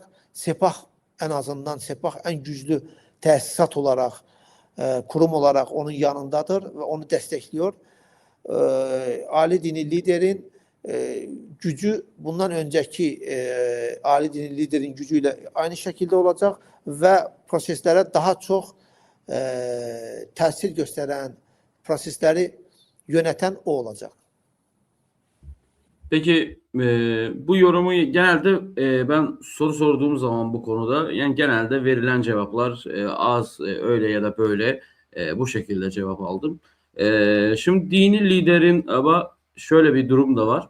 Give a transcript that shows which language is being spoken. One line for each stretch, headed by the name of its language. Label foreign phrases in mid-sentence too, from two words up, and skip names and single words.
Azerbaijani: Sepah ən azından, Sepah ən güclü təsisat olaraq, kurum olaraq onun yanındadır və onu dəstəkliyor. Ali dini liderin gücü bundan öncəki ali dini liderin gücü ilə aynı şəkildə olacaq və proseslərə daha çox təsir göstərən, prosesləri
Turkish: yöneten o olacak. Peki bu yorumu genelde ben soru sorduğum zaman bu konuda yani genelde verilen cevaplar az öyle ya da böyle bu şekilde cevap aldım. Şimdi dini liderin ama şöyle bir durum da var.